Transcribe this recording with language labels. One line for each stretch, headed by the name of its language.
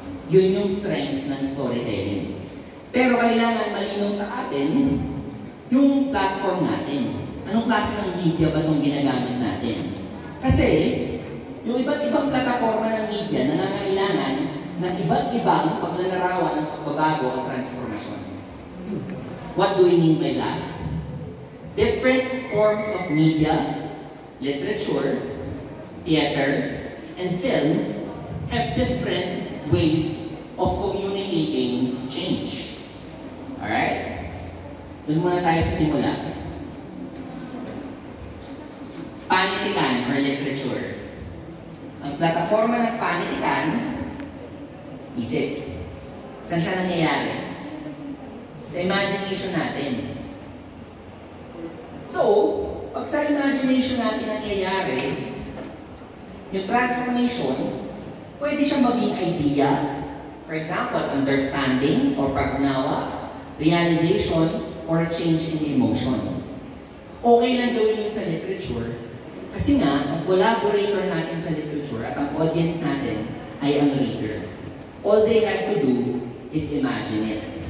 Filipino: Yun yung strength ng storytelling. Pero kailangan malinaw sa atin yung platform natin. Anong klase ng media ba itong ginagamit natin? Kasi, yung iba't ibang plataforma ng media nangangailangan ng iba't ibang paglalarawan ng pagbabago at transformasyon.
English: What do we mean by that? Different forms of media, literature, theater, and film have different ways of communicating change.
Filipino: Alright? Doon muna tayo sa simula. Panitikan or literature. Ang plataforma ng panitikan, isip. Saan siya nangyayari? Sa imagination natin. So, pag sa imagination natin nangyayari, yung transformation, pwede siyang maging idea.
English: For example, understanding or
Filipino: pag-unawa,
English: realization, or a change in emotion.
Filipino: Okay lang gawin yun sa literature kasi nga, ang collaborator natin sa literature at ang audience natin ay ang reader.
English: All they have to do is imagine it.